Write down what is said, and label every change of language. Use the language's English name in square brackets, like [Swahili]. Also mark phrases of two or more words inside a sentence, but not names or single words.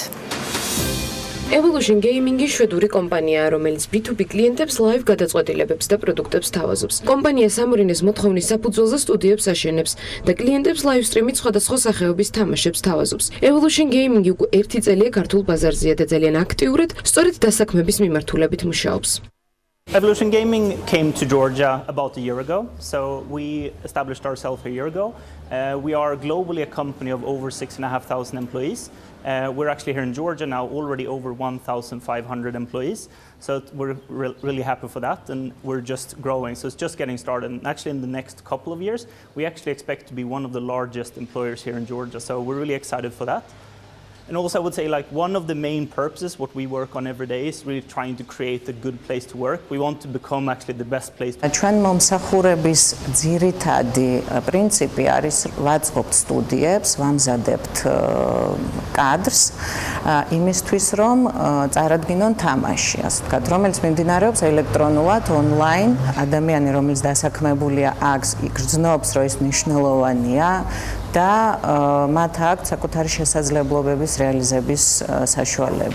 [Georgian] Evolution Gaming-ი შვედური კომპანიაა, რომელიც B2B კლიენტებს ლაივ გადაწყვეტილებებს და პროდუქტებს თავაზობს. კომპანია სამორინეს მოთხოვნის საფუძველზე სტუდიებს აშენებს და კლიენტებს ლაივ სტრიმით სხვადასხვა სახეობის თამაშებს თავაზობს. Evolution Gaming-ი უკვე 1 წელია ქართულ ბაზარზეა და ძალიან აქტიურად სწორედ დასაქმების მიმართულებით მუშაობს. [English] Evolution Gaming came to Georgia about a year ago, so we established ourselves a year ago. We are globally a company of over 6,500 employees. We're actually here in Georgia now already over 1,500 employees, so we're really happy for that, and we're just growing, so it's just getting started. And actually in the next couple of years, we actually expect to be one of the largest employers here in Georgia, so we're really excited for that. And also I would say like one of the main purposes what we work on every day is really trying to create a good place to work. We want to become actually the best place. [Georgian] ჩვენ მომსახურების ძირითადი პრინციპი არის ვაწყობთ სტუდიებს, ვამზადებთ კადრს იმისთვის რომ წარადგინონ თამაში, ასე ვთქვათ, რომელიც მიმდინარეობს ელექტრონულად, ონლაინ. ადამიანი რომელიც დასაქმებულია აქ იგრძნობს რომ ის მნიშვნელოვანია და მათ აქვს საკუთარი შესაძლებლობების რეალიზების საშუალება.